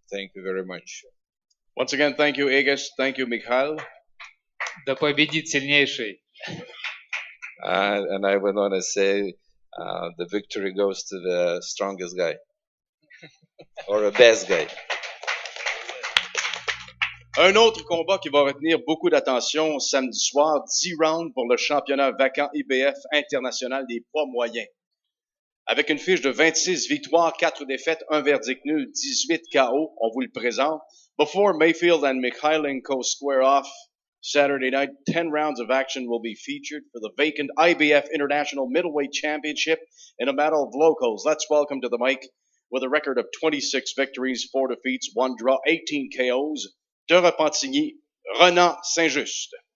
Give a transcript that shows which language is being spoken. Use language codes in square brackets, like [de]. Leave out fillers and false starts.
[en] Thank you very much. Once again, thank you, Agus. Thank you, Mikhail. [ru] Да победит сильнейший. [en] And I would want to say the victory goes to the strongest guy or the best guy. [fr] Un autre combat qui va retenir beaucoup d'attention samedi soir, 10 rounds pour le championnat vacant IBF international des poids moyens. Avec une fiche de 26 victoires, 4 défaites, 1 verdict nul, 18 KO, on vous le présente. [en] Before Mayfield and Mikhaylenko square off Saturday night, 10 rounds of action will be featured for the vacant IBF International Middleweight Championship in a battle of locals. Let's welcome to the mic, with a record of 26 victories, 4 defeats, 1 draw, 18 KOs, de Repentigny, Renan Saint-Just.